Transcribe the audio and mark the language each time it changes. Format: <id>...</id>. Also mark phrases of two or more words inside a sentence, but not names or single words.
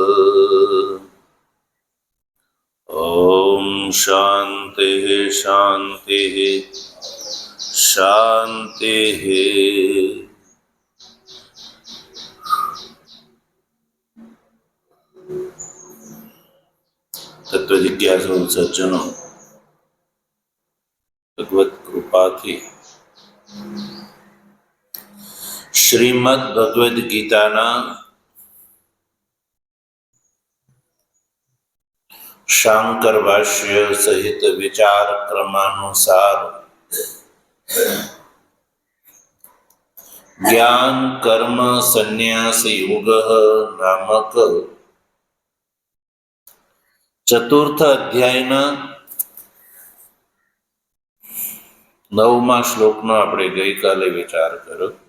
<sa>ॐ शान्तिः शान्तिः शान्तिः।</sa> <gu>તત્વ જિજ્ઞાસુ સજ્જનો, ભગવત કૃપાથી શ્રીમદ ભગવદ્ ગીતાના શાંકર ભાષ્ય સહિત વિચાર ક્રમાનુસાર જ્ઞાન કર્મ સંન્યાસ યોગ નામક ચતુર્થ અધ્યાયના 9મા શ્લોકનો આપણે ગઈકાલે વિચાર કર્યો.</gu>